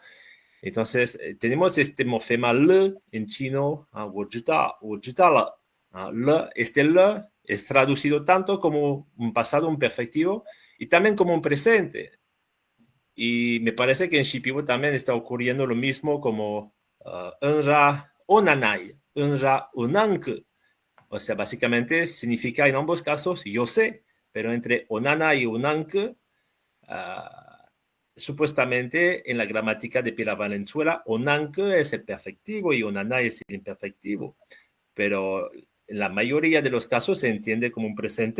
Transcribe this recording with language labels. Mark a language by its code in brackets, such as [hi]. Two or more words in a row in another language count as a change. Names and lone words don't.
[es] Entonces, tenemos este morfema le en chino, este le es traducido tanto como un pasado, un perfectivo, y también como un presente. Y me parece que en Shipibo también está ocurriendo lo mismo como [shp] unra onanai, unra unank. [es] O sea, básicamente significa en ambos casos yo sé, pero entre onana y unank, supuestamente en la gramática de Pilar Valenzuela, onank es el perfectivo y onana es el imperfectivo. Pero en la mayoría de los casos se entiende como un presente.